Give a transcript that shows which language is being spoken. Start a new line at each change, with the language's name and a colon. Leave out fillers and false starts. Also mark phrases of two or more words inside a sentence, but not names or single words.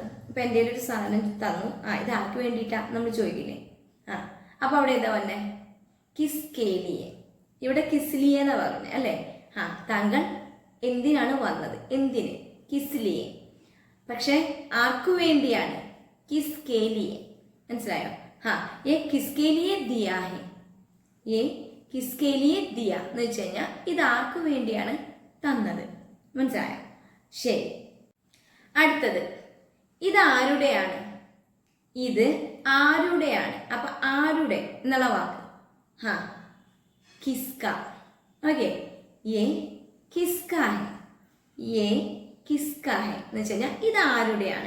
Malayalam: ഇപ്പൊ എൻ്റെ ഒരു സാധനം തന്നു, ഇത് ആർക്ക് വേണ്ടിയിട്ടാ നമ്മൾ ചോദിക്കില്ലേ? അപ്പൊ അവിടെ എന്താ വന്നേ?
Hindi: किसके लिए.
Malayalam: ഇവിടെ കിസ്ലിയെ എന്നാ പറഞ്ഞത് അല്ലേ? താങ്കൾ എന്തിനാണ് വന്നത്? എന്തിന്? കിസ്ലിയെ. പക്ഷെ ആർക്കു വേണ്ടിയാണ്?
Hindi: किसके लिए.
Malayalam: മനസ്സിലായോ?
Hindi: ये किसके लिए दिया है, ये किसके लिए दिया
Malayalam: എന്ന് വെച്ച് കഴിഞ്ഞാൽ ഇത് ആർക്കു വേണ്ടിയാണ് തന്നത്. മനസ്സിലായോ? ശരി. അടുത്തത്, ഇത് ആരുടെയാണ്? ഇത് ആരുടെയാണ്. അപ്പൊ ആരുടെ എന്നുള്ള വാക്ക് കിസ്ക. ഓക്കെ,
Hindi: ये किसका है, ये किसका है
Malayalam: എന്ന് വെച്ച് കഴിഞ്ഞാൽ ഇത് ആരുടെയാണ്.